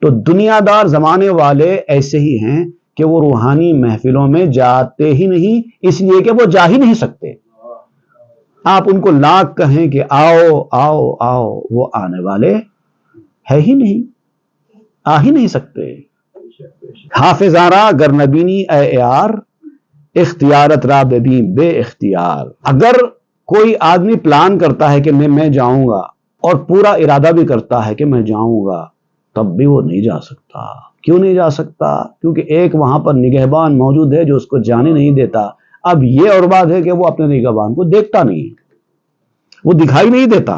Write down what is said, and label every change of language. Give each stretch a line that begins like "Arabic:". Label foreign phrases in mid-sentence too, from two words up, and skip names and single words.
Urdu: تو دنیا دار زمانے والے ایسے ہی ہیں کہ وہ روحانی محفلوں میں جاتے ہی نہیں، اس لیے کہ وہ جا ہی نہیں سکتے۔ آپ ان کو لاکھ کہیں کہ آؤ آؤ آؤ، وہ آنے والے ہے ہی نہیں، آ ہی نہیں سکتے۔
Persian: حافظارا گر نبینی اے یار، اختیارت را ببین بے اختیار۔
Urdu: اگر کوئی آدمی پلان کرتا ہے کہ میں جاؤں گا اور پورا ارادہ بھی کرتا ہے کہ میں جاؤں گا، تب بھی وہ نہیں جا سکتا۔ کیوں نہیں جا سکتا؟ کیونکہ ایک وہاں پر نگہبان موجود ہے جو اس کو جانے نہیں دیتا۔ اب یہ اور بات ہے کہ وہ اپنے نگہبان کو دیکھتا نہیں، وہ دکھائی نہیں دیتا۔